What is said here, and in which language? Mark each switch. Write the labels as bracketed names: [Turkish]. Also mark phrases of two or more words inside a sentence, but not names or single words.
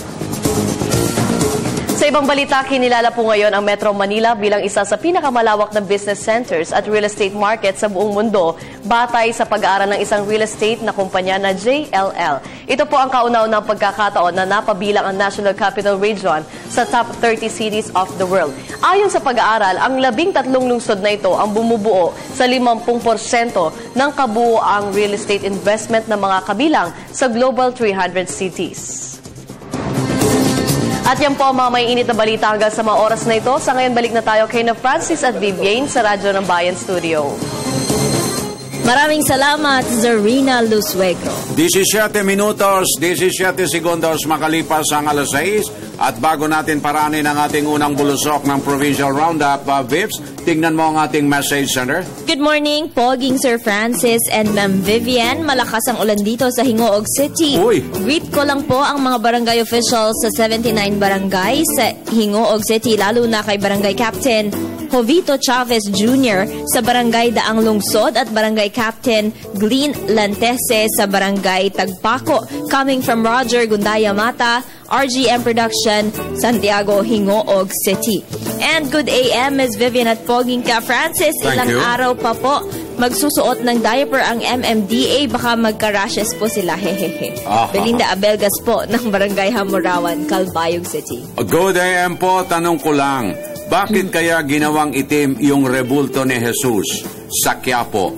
[Filipino] Sa ibang balita, kinilala po ngayon ang Metro Manila bilang isa sa pinakamalawak na [English] business centers at real estate market [Filipino] sa buong mundo batay sa pag-aaral ng isang [English] real estate [Filipino] na kumpanya na JLL. Ito po ang kauna-unang pagkakataon na napabilang ang National Capital Region sa [English] top 30 cities of the world. [Filipino] Ayon sa pag-aaral, ang 13 lungsod na ito ang bumubuo sa 50% ng kabuoang [English] real estate investment [Filipino] ng mga kabilang sa Global 300 cities. At yan po ang mga may init na balita hanggang sa mga oras na ito. Sa ngayon, balik na tayo kay na Francis at Vivian sa Radyo ng Bayan Studio. Maraming salamat, Zarina Lusuegro. 17 minutos, 17 segundos makalipas ang alas 6. At bago natin paranin ang ating unang bulusok ng Provincial Roundup, Vips, tingnan mo ang ating [English] message center. Good morning, Poging Sir Francis and Ma'am Vivian. [Filipino] Malakas ang ulan dito sa Hingoog City. Uy. Greet ko lang po ang mga barangay officials sa 79 barangay sa Hingoog City, lalo na kay Barangay Captain Jovito Chavez Jr. sa Barangay Daang Lungsod at Barangay Captain Glenn Lantese sa Barangay Tagpaco. [English] Coming from Roger Gundaya Mata, RGM Production, Santiago, Hingoog City. And good AM, Ms. [Filipino] Vivian at Poging Ka Francis. Ilang araw pa po magsusuot ng diaper ang MMDA. Baka magka-rashes po sila. Hehehe. Belinda Abelgas po ng Barangay Hamurawan, Calbayog City. [English] Good AM [Filipino] po, tanong ko lang. Bakit kaya ginawang itim yung rebulto ni Jesus sa Quiapo?